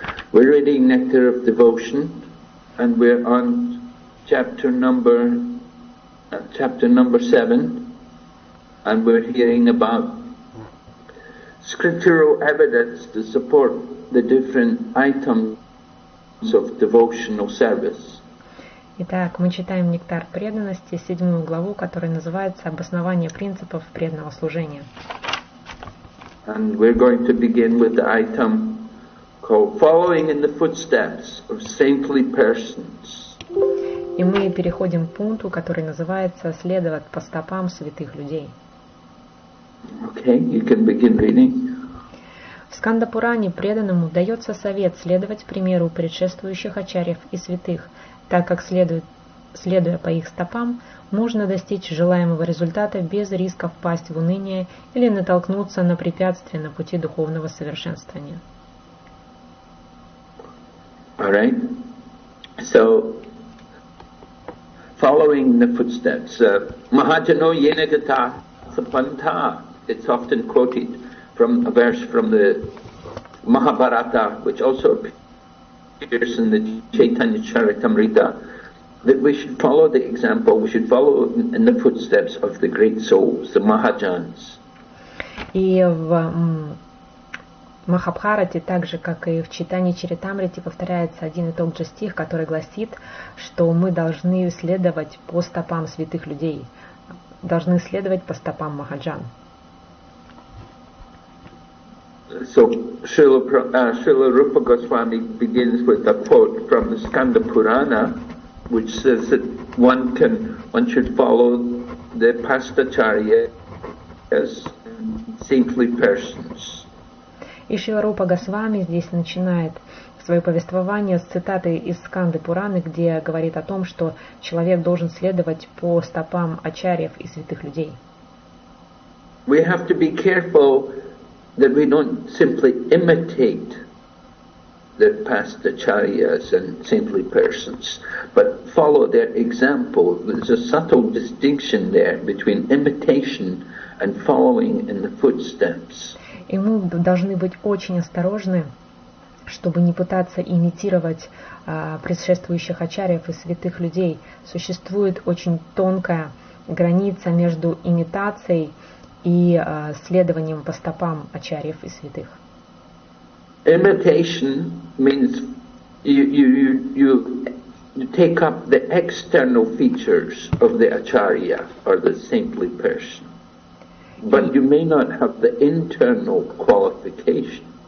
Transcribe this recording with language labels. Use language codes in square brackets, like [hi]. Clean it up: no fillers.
[en] We're reading Nectar of Devotion, and we're on chapter number 7, and we're hearing about scriptural evidence to support the different items of devotional service. [ru] Итак, мы читаем «Нектар преданности», 7 главу, которая называется «Обоснование принципов преданного служения». [en] And we're going to begin with the item called Following in the Footsteps of Saintly Persons. [ru] И мы переходим к пункту, который называется «Следовать по стопам святых людей». [en] Okay, you can begin reading. [ru] В Сканда-Пуране преданному дается совет следовать примеру предшествующих ачарьев и святых, так как, следуя по их стопам, можно достичь желаемого результата без риска впасть в уныние или натолкнуться на препятствия на пути духовного совершенствования. [en] All right. So, following the footsteps, Mahajano Yenagata Sapanta. It's often quoted from a verse from the Mahabharata, which also appears in the Chaitanya Charitamrita, that we should follow the example, we should follow in the footsteps of the great souls, the Mahajans. [ru] И в Махабхарате, так же как и в Чайтанья Чаритамрите, повторяется один и тот же стих, который гласит, что мы должны следовать по стопам святых людей, должны следовать по стопам Махаджан. [en] So Srila Rupa Goswami begins with a quote from the Skanda Purana, which says that one should follow the Pastacharya as saintly persons. [ru] И Шрила Рупа Госвами здесь начинает свое повествование с цитаты из Сканды Пураны, где говорит о том, что человек должен следовать по стопам ачарьев и святых людей. [en] We have to be careful that we don't simply imitate the past acharyas and saintly persons, but follow their example. There's a subtle distinction there between imitation and following in the footsteps. [ru] И мы должны быть очень осторожны, чтобы не пытаться имитировать предшествующих ачарьев и святых людей. Существует очень тонкая граница между имитацией и следованием по стопам ачарьев и святых. [en] Imitation means you take up the external features of the acharya or the saintly person, but you may not have the internal qualification.